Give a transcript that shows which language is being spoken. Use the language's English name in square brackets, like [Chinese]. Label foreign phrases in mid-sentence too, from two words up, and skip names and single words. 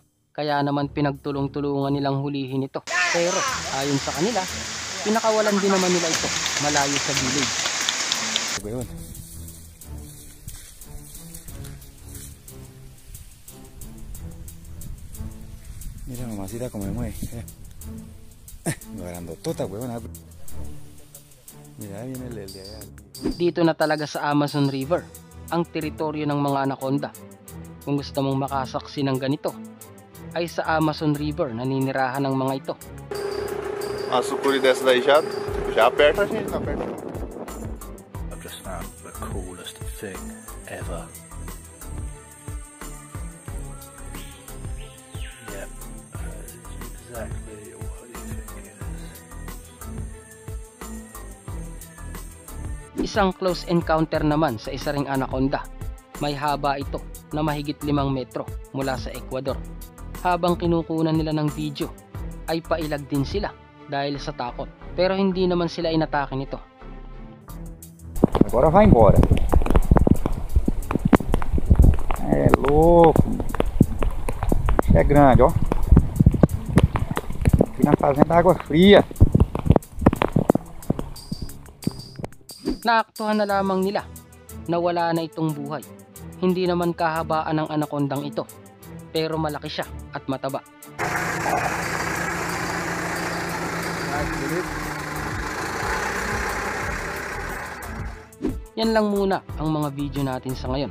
[Filipino] Kaya naman pinagtulong-tulungan nilang hulihin ito. Pero ayon sa kanila, pinakawalan din naman nila ito malayo sa village. [Spanish] Mira mamacita como me mueve. Grandotota, huevona. Mira, viene el de allá. [Filipino] Dito na talaga sa Amazon River ang teritoryo ng mga anaconda. Kung gusto mong makasaksi ng ganito, ay sa Amazon River naninirahan ng mga ito. [Portuguese] Uma sucuri dessa daí já aperta a gente, não aperta. [English] I've just found the coolest thing ever. Yep, that is exactly what you think it is. [Filipino] Isang [English] close encounter [Filipino] naman sa isa ring anaconda. May haba ito na mahigit 5 metro mula sa Ecuador. Habang kinukunan nila ng video, ay pailag din sila dahil sa takot. Pero hindi naman sila inatake nito. [Portuguese] Agora vai embora. É louco. Isso é grande, ó. Aqui na fazenda água fria. [Filipino] Naaktuhan na lamang nila na wala na itong buhay. Hindi naman kahabaan ng anacondang ito, pero malaki siya at mataba. Yan lang muna ang mga video natin sa ngayon.